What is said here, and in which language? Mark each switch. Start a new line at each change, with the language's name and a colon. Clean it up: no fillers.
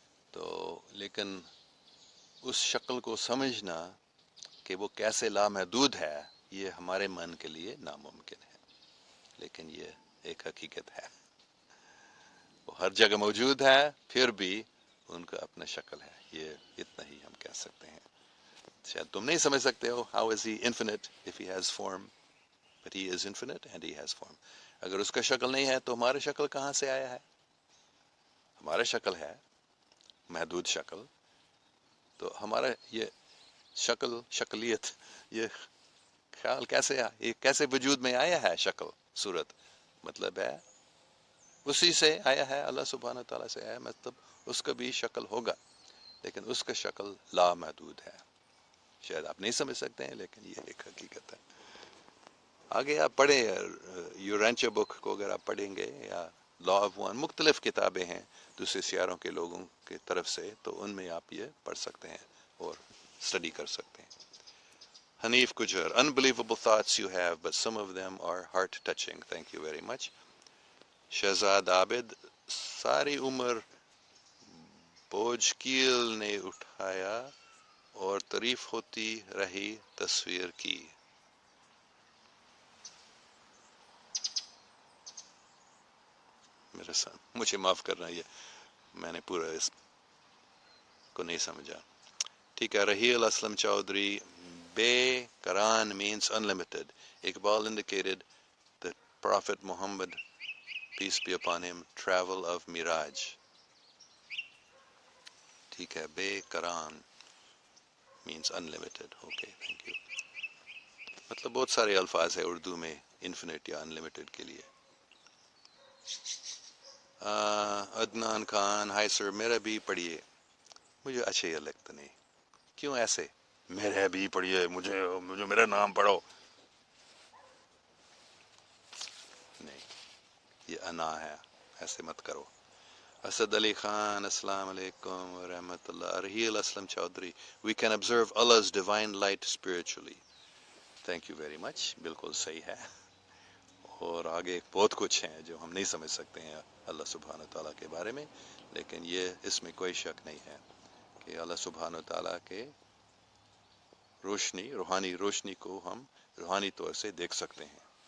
Urdu: تو لیکن اس شکل کو سمجھنا کہ وہ کیسے لامحدود ہے، یہ ہمارے من کے لیے ناممکن ہے. لیکن یہ ایک حقیقت ہے، وہ ہر جگہ موجود ہے، پھر بھی ان کا اپنا شکل ہے. یہ اتنا ہی ہم کہہ سکتے ہیں. شاید تم نہیں سمجھ سکتے ہو
English: how is he infinite if he has form, but he is infinite and he has form.
Urdu: اگر اس کا شکل نہیں ہے تو ہمارا شکل کہاں سے آیا ہے؟ ہمارا شکل ہے محدود شکل. تو ہمارا یہ شکلیت، یہ خیال کیسے یہ کیسے وجود میں آیا ہے؟ شکل صورت مطلب ہے اسی سے آیا ہے، اللہ سبحانہ تعالیٰ سے آیا، مطلب اس کا بھی شکل ہوگا، لیکن اس کا شکل لامحدود ہے. شاید آپ نہیں سمجھ سکتے ہیں لیکن یہ ایک حقیقت ہے. آگے آپ پڑھیں یورینچا بک کو، اگر آپ پڑھیں گے، یا لا آف ون، مختلف کتابیں ہیں دوسرے سیاروں کے لوگوں کی طرف سے، تو ان میں آپ یہ پڑھ سکتے ہیں اور اسٹڈی کر سکتے ہیں. حنیف گجر.
English: Unbelievable thoughts you have, but some of them are heart touching. Thank you very much.
Urdu: Shahzad عابد. ساری عمر بوجھ کیل نے اٹھایا اور تعریف ہوتی رہی تصویر کی. میرے ساتھ مجھے معاف کرنا، یہ میں نے پورا اس کو نہیں سمجھا. ٹھیک ہے. رحیل اسلم چودھری.
English: بے قران means unlimited. Iqbal indicated that Prophet Muhammad, peace be upon him, travel of Miraj.
Urdu: ٹھیک ہے.
English: بے قران means unlimited. Okay, thank you.
Urdu: مطلب بہت سارے الفاظ ہیں اردو میں انفینٹ یا انلمیٹڈ کے لیے. عدنان خان. ہائی سر، میرا بھی پڑھیے. مجھے اچھا یہ لگتا نہیں. کیوں ایسے؟ میرے بھی پڑھیے، مجھے میرا نام پڑھو. نہیں، یہ انا ہے، ایسے مت کرو. اسد علی خان. السلام علیکم ورحمۃ اللہ. Raheel Aslam Chaudhry.
English: We can observe Allah's divine light spiritually. Thank you very much.
Urdu: بالکل صحیح ہے. اور آگے بہت کچھ ہیں جو ہم نہیں سمجھ سکتے ہیں اللہ سبحانہ تعالیٰ کے بارے میں، لیکن یہ اس میں کوئی شک نہیں ہے کہ اللہ سبحانہ تعالیٰ کے روحانی روشنی کو ہم روحانی طور سے دیکھ سکتے ہیں.